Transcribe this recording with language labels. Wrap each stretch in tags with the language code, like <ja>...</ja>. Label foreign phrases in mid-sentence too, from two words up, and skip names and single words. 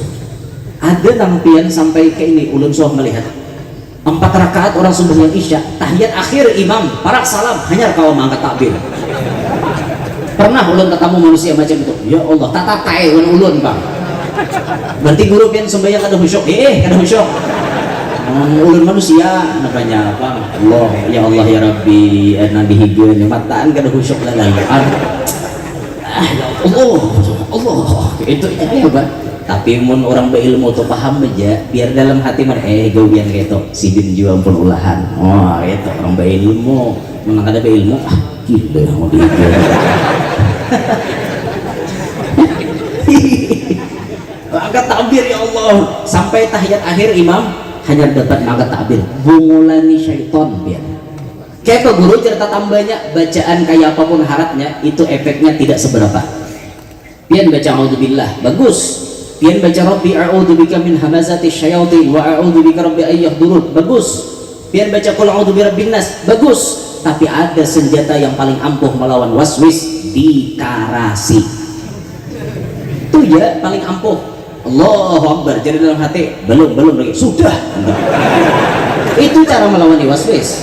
<bjn>Ada lampian sampai ke ini ulun soh melihat 4 rakaat orang sembahyang isya, tahiyat akhir imam parak salam hanya kau mangkat takbir. Pernah ulun ketemu manusia macam itu?</bjn> <ar>يا الله,</ar> <bjn>tata kai ulun bang. Berarti guru pian sembahyang kada khusyuk, kada khusyuk. Ulun manusia namanya bang.</bjn> <ar>الله، يا الله يا ربي,</ar> <bjn>nabi hidup mataan kada khusyuk lah lagi. Allah, itu ya bang. Tapi mun orang berilmu tuh paham aja, biar dalam hati mana gawian gitu sidin juga pun ulahan. Oh itu orang berilmu, memang ada berilmu gila mau dia. Angkat takbir</bjn> <ar>يا الله</ar> <bjn>sampai tahiyat akhir imam hanya dapat angkat takbir bungulani syaiton biar. Kayak guru cerita tambahnya bacaan kayak apapun harapnya itu efeknya tidak seberapa. Pian baca auzubillah bagus. Pian baca</bjn> <ar>رب أعوذ بك من همزات الشياطين وأعوذ بك رب أن يحضرون</ar> <bjn>bagus. Pian baca</bjn> <ar>قل أعوذ برب الناس</ar> <bjn>bagus. Tapi ada senjata yang paling ampuh melawan waswis, dikarasi. Itu ya paling ampuh.</bjn> <ar>الله أكبر</ar> <bjn>jadi dalam hati belum lagi sudah. Itu cara melawan waswis.</bjn>